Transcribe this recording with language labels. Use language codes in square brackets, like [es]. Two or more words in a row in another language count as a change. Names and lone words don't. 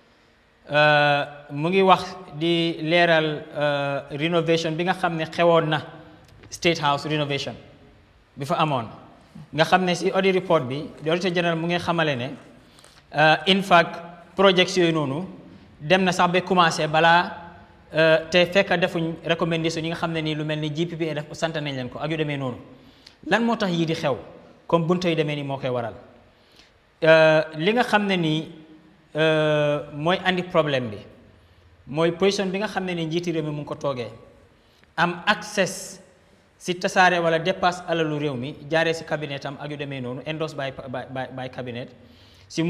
[wo] mu ngi wax di leeral renovation bi nga xam ne xewoon na State House renovation bi fa amoon nga xam ne si [en] audit report [wo] bi [en] auditor general [wo] mu ngi xamale ne [en] in fact projects [wo] yooyu noonu dem na sax ba commencé balaa te fekk defuñ recommendation yi nga xam ne nii lu mel ni GPPA def sant nañ leen ko ak yu demee noonu lan moo tax yii di xew comme buntu yu demee nii moo koy waral li nga xam ne nii mooy andi problème bi mooy position bi nga xam ne nii njiiti réew mi mu ngi ko toogee am access si tasaare wala dépasse alalu réew mi jaaree si cabinet am ak yu demee noonu [en] endorsed by cabinet [wo] si mun